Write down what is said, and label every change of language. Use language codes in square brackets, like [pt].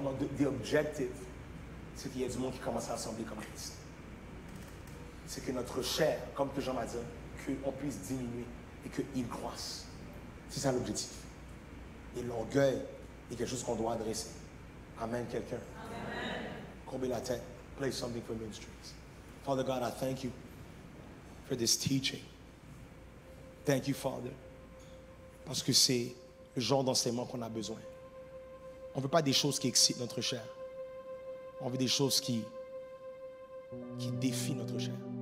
[fr] Non, [en] the objective, [fr] c'est qu'il y ait du monde qui commence à assembler comme Christ. C'est que notre chair, comme que Jean m'a dit, qu'on puisse diminuer et qu'il croisse. C'est ça l'objectif. Et l'orgueil est quelque chose qu'on doit adresser. Amen, quelqu'un. Amen. Courbez la tête. [en] Play something for ministries. Father God, I thank you for this teaching. Thank you, Father. [fr] Parce que c'est le genre d'enseignement qu'on a besoin. On ne veut pas des choses qui excitent notre chair. On veut des choses qui défient notre chair.